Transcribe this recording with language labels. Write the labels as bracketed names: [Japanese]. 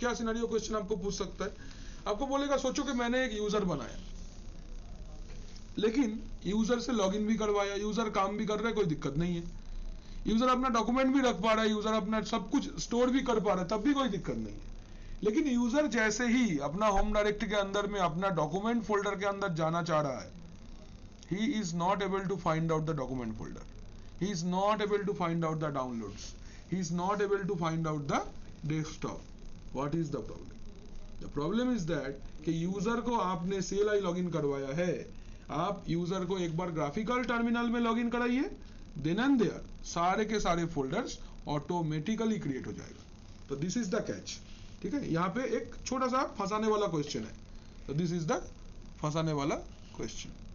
[Hindi] क्या scenario question आपको पूछ सकता है? आपको बोलेगा सोचो कि मैंने एक यूजर बनाया, लेकिन यूजर से लॉगिन भी करवाया, यूजर काम भी कर रहा है, कोई दिक्कत नहीं है, यूजर अपना डॉक्यूमेंट भी रख पा रहा है, यूजर अपना सब कुछ स्टोर भी कर पा रहा है, तब भी कोई दिक्कत नहीं है. लेकिन यूजर जैसे ही अपना होम डायरेक्टरी के अंदर में अपना डॉक्यूमेंट फोल्डर के अंदर जाना चाह रहा है, [English] he is not able to find out the document folder, he is not able to find out the downloads, he is not able to find out the desktop. What is the problem? The problem is that [Hindi] कि user को आपने CLI login करवाया है, आप user को एक बार graphical terminal में login कराइए, [English] then and there [Hindi] सारे के सारे फोल्डर्स ऑटोमेटिकली क्रिएट हो जाएगा. तो [English] This is the catch. [Hindi] ठीक है, यहाँ पे एक छोटा सा फंसाने वाला क्वेश्चन है. तो [English] this is the [Hindi] फंसाने वाला क्वेश्चन.